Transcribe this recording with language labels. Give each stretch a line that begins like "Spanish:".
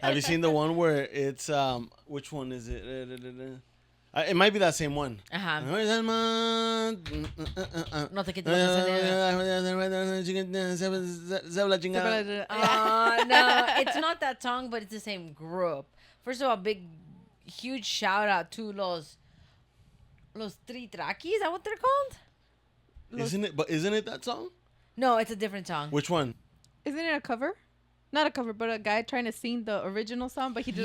English: Have you seen the one where it's which one is it? It might be that same one. Ajá.
Spanish: Cuando vayas al mar. No te quites los calzones.
English: No, it's not that song, but it's the same group. First of all, huge shout out to los Tritraquis. Is that what they're called? Isn't it that song? No, it's a different song. Which one? Isn't it a cover? Not a cover, but a guy trying to sing the original song, but he doesn't